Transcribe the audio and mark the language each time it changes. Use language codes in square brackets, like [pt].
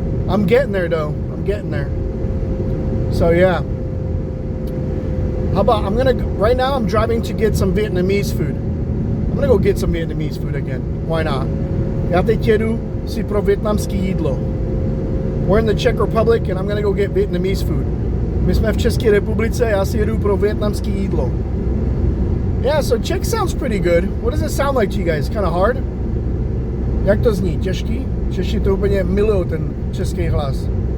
[en] I'm getting there though. So yeah. How about, right now I'm driving to get some Vietnamese food. I'm gonna go get some Vietnamese food again. Why not? [cs] Já teď jedu si pro vietnamský jídlo. [en] We're in the Czech Republic and I'm gonna go get Vietnamese food. [cs] My jsme v České republice, já si jedu pro vietnamský jídlo. [en] Yeah, so Czech sounds pretty good. What does it sound like to you guys? Kind of hard? [cs] Jak to zní? Těžký? Češi to úplně milují, ten český hlas.